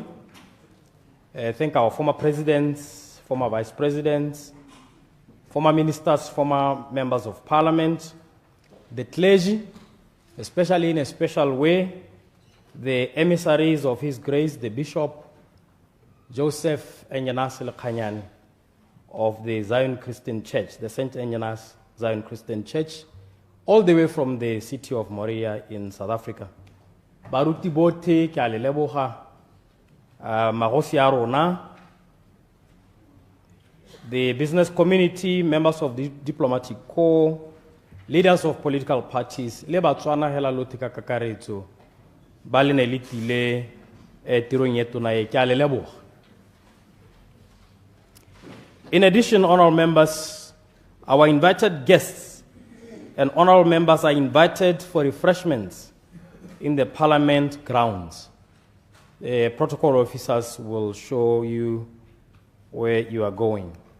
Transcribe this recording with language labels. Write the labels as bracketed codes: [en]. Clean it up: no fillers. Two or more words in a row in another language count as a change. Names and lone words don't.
[en] Thank our former presidents, former vice presidents, former ministers, former members of parliament, the clergy, especially in a special way, the emissaries of His Grace, the Bishop Joseph Enyanas Lekanyani of the Zion Christian Church, the St. Enyanas Zion Christian Church, all the way from the city of Moria in South Africa. [tn] Baruti bote ke a le leboga magosi a rona, [en] the business community, members of the diplomatic corps, leaders of political parties, [tn] le Batswana hela lote ka kakaretso ba le ne le tile tirong e tona e ke a le leboga. [en] In addition, honorable members, our invited guests and honorable members are invited for refreshments in the Parliament grounds. The protocol officers will show you where you are going.